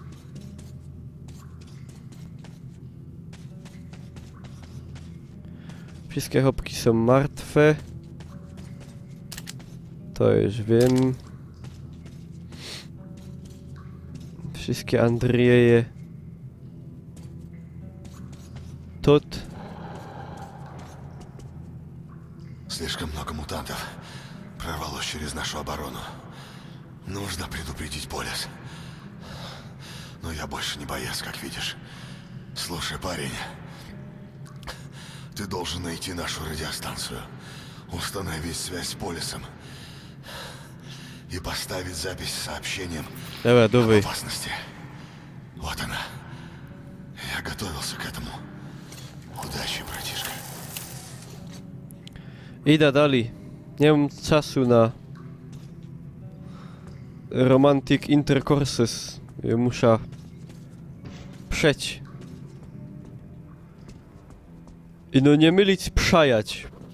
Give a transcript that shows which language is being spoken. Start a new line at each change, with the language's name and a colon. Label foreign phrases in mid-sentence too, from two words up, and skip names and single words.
Polish: Wszystkie chłopki są martwe. To już wiem. Wszystkie Andrieje. Tot.
Russian: Слишком много мутантов прорвалось через нашу оборону. Нужно предупредить Полис. Но я больше не боец, как видишь. Слушай, парень, ты должен найти нашу радиостанцию, установить связь с Полисом и поставить запись с сообщением
Polish: Dobra,
Russian: об
Polish: dawaj.
Russian: опасности. Вот она. Я готовился к этому. Удачи, братишка.
Polish: Idę dalej. Nie mam czasu na
English: romantic intercourses.
Polish: Ja muszę przeć. I no nie mylić, przajać.